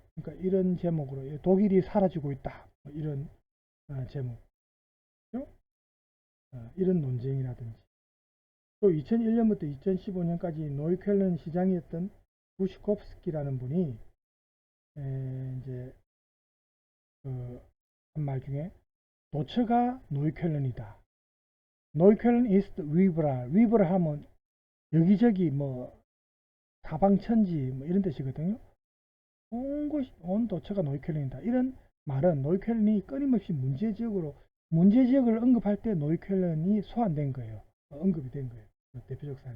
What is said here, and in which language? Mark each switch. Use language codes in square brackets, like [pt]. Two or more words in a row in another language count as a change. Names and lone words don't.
[ko] 그러니까 이런 제목으로 독일이 사라지고 있다, 뭐 이런 제목, 이런 논쟁이라든지, 또 2001년부터 2015년까지 노이켈런 시장이었던 부시콥스키라는 분이 이제 한 말 중에 도처가 노이켈런이다. 노이켈런 [de] ist überall. [ko] überall 하면 여기저기 뭐 사방천지 뭐 이런 뜻이거든요. 온 도처가 노이켈런이다. 이런 말은 노이켈런이 끊임없이 문제지역을 언급할 때 노이켈런이 소환된 거예요. 언급이 된 거예요. 대표적 사례로.